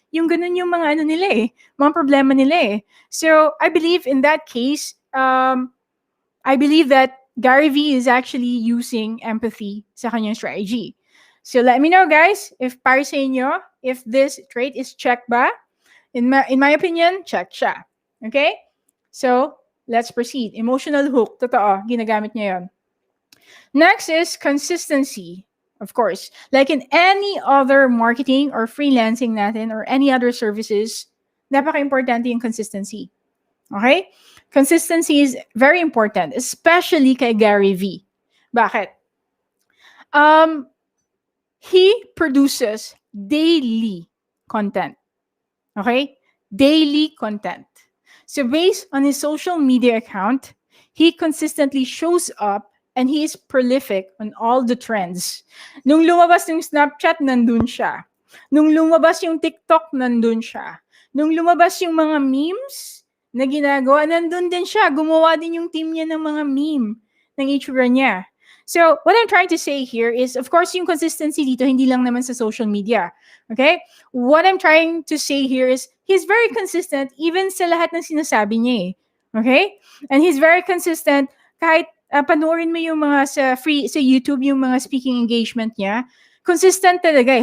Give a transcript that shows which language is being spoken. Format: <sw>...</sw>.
<tl>Yung ganun yung mga nila eh, mga problema nila eh.</tl> <en>So, I believe in that case, I believe that Gary V is actually using empathy</en> <tl>sa kanyang</tl> <en>strategy. So let me know, guys, if</en> <tl>para sa inyo,</tl> <en>if this trait is</en> <tl>check ba?</tl> <en>In my opinion,</en> <tl>check siya.</tl> <en>Okay? So, let's proceed. Emotional hook.</en> <tl>Totoo, ginagamit niya yun.</tl> <en>Next is consistency. Of course, like in any other marketing or freelancing natin or any other services,</en> <tl>napaka-importante yung consistency.</tl> <en>Okay? Consistency is very important, especially kay Gary V.</en> <tl>Bakit?</tl> <en>He produces daily content. Okay? Daily content. So based on his social media account, he consistently shows up and he is prolific on all the trends.</en> <tl>Nung lumabas yung Snapchat, nandun siya. Nung lumabas yung TikTok, nandun siya. Nung lumabas yung mga memes na ginagawa, nandun din siya. Gumawa din yung team niya ng mga meme ng itsura niya.</tl> <en>So, what I'm trying to say here is, of course,</en> <tl>yung consistency dito, hindi lang naman sa social media.</tl> <en>Okay? What I'm trying to say here is, he's very consistent even</en> <tl>sa lahat ng sinasabi niya eh.</tl> <en>Okay? And he's very consistent</en> <tl>kahit panoorin mo yung mga sa YouTube, yung mga speaking engagement niya. Consistent talaga eh.</tl>